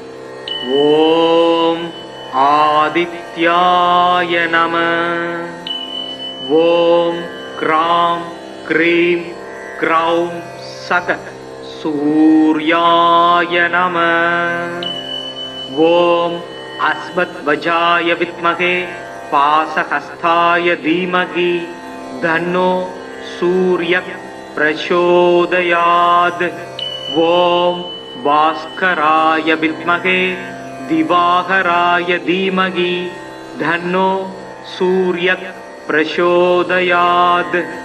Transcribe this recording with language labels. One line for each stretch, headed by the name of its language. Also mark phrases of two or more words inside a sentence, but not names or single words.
Sanskrit: ஓம் ஆதித்யாய நம. ஓம் கிராம் க்ரீம் க்ரௌம் சக சூர்யாய நம. ஓம் அஸ்மத்வஜாய வித்மகே पासहस्ताय धीमहि धन्नो सूर्यः प्रचोदयात्. ओम भास्कराय विद्महे दिवाकराय धीमहि धन्नो सूर्यः प्रचोदयात्.